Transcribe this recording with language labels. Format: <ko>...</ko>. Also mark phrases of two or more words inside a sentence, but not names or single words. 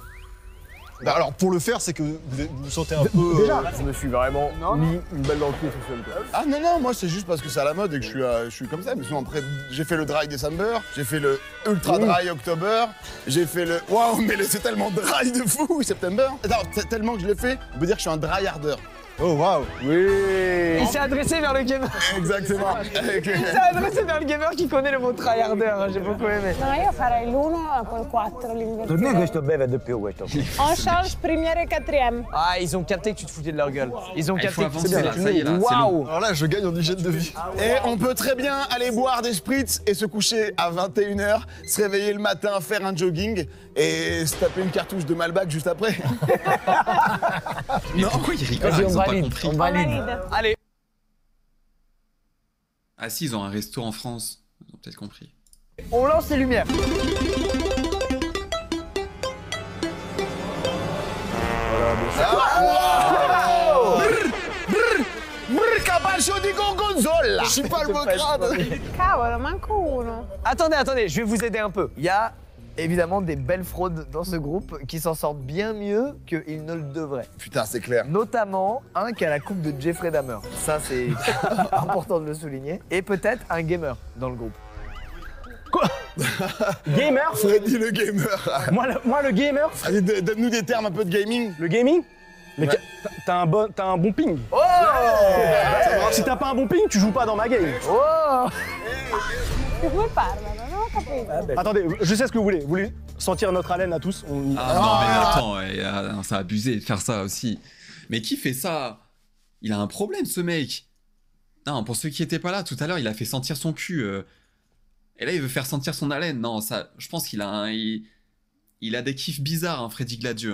<fr>Bah, alors, pour le faire, c'est que vous vous sentez un peu. Déjà, je me suis vraiment mis une balle dans le pied tout seul. Quoi. Ah non, moi c'est juste parce que c'est à la mode et que je suis comme ça. Mais sinon, après, j'ai fait le</fr> <en>dry December,</en> <fr>j'ai fait le</fr> <en>ultra dry October,</en> <fr>j'ai fait le. Waouh, mais c'est tellement dry de fou, September. Attends, tellement que je l'ai fait, on peut dire que je suis un</fr> <en>dry harder.</en> <fr>Oh waouh. Oui. Il s'est adressé vers le gamer. Exactement. Il s'est adressé vers le gamer qui connaît le mot tryharder, hein, j'ai beaucoup aimé.</fr> <it>No, io farei l'1 col 4, l'inversione. Non, questo beve di più, questo.</it> <fr>On change première et quatrième. Ah, ils ont capté que tu te foutais de leur gueule. Ils ont Il faut capté que avancer là, ça y est là, c'est Waouh. long. Alors là, je gagne en hygiène de vie. Et on peut très bien aller boire des spritz et se coucher à 21h, se réveiller le matin, faire un jogging et se taper une cartouche de Malbec juste après. Mais pourquoi ils rigolent? Vas-y, Ils on ont pas valide. compris. On valide. Allez. Ah si, ils ont un resto en France. Ils ont peut-être compris. On lance les lumières.</fr> <it>Caballo di gorgonzola.</it> <fr>Je suis pas le mocrade.</fr> <it>Cavolo, manco uno.</it> <fr>Attendez, je vais vous aider un peu. Il y a évidemment des belles fraudes dans ce groupe qui s'en sortent bien mieux qu'ils ne le devraient. Putain, c'est clair. Notamment un qui a la coupe de Jeffrey Dahmer. Ça, c'est important de le souligner. Et peut-être un gamer dans le groupe. Gamer? Freddy le gamer. Moi, le gamer? Allez, donne-nous des termes un peu de gaming. Le gaming? Mais Ouais. t'as un bon ping. Oh Si t'as pas un bon ping, tu joues pas dans ma game. Oh</fr> <it>Di come parlano? Non ho capito.</it> <fr>Attendez, je sais ce que vous voulez. Vous voulez sentir notre haleine à tous? On y... Ah non mais attends, non, c'est abusé de faire ça aussi. Mais qui fait ça? Il a un problème ce mec. Non, pour ceux qui étaient pas là tout à l'heure, il a fait sentir son cul. Et là il veut faire sentir son haleine. Non, ça, je pense qu'il a il a des kiffs bizarres, hein, Freddy Gladieux.</fr>